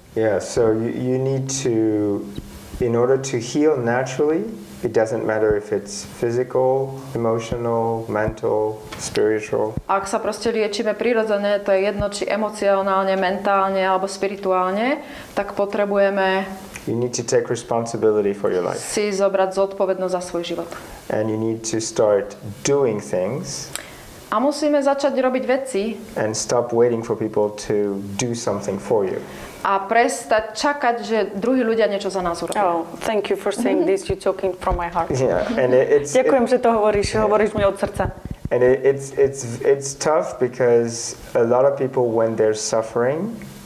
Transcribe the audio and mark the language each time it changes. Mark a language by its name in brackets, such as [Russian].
[English] Yeah, so you need to, in order to heal naturally, it doesn't matter if it's physical, emotional, mental, spiritual. [Slovak] Ak sa proste liečíme prirodzene, to je jedno, či emocionálne, mentálne alebo spirituálne, tak potrebujeme [English] You need to take responsibility for your life. [Slovak] Si zobrať zodpovednosť za svoj život. [English] And you need to start doing things. [Slovak] A musíme začať robiť veci. [English] And stop waiting for people to do something for you. [Slovak] A prestať čakať, že druhí ľudia niečo za nás urobia. [English] Oh, thank you for saying this. You're talking from my heart. Yeah, and [Slovak] ďakujem, že to hovoríš mi od srdca. [English] And it's tough because a lot of people, when they're suffering,